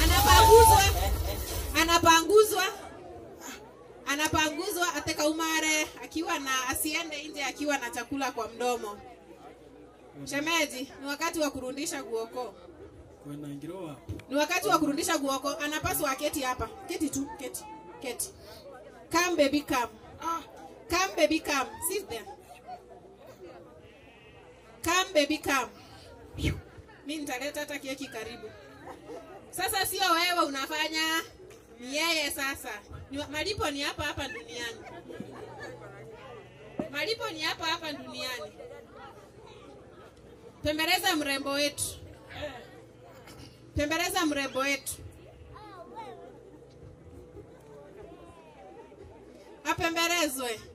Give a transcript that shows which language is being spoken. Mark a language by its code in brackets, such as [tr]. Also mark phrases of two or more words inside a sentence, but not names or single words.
[sw] Anapanguzwa ateka umare akiwa na asiende nje akiwa na chakula kwa mdomo. Shemeji, ni wakati wa kurudisha guoko. Ni wakati wa kurudisha guoko. Anapaswa aketi hapa. Keti tu, keti. [en] Come baby come. Come baby come. Sit there. Come baby come. [sw] Mimi nitaleta hata keki karibu. Sasa sio wewe unafanya, ni yeye sasa. Malipo ni hapa duniani. Malipo ni hapa duniani. Pembeleza mrembo wetu. Apembelezwe.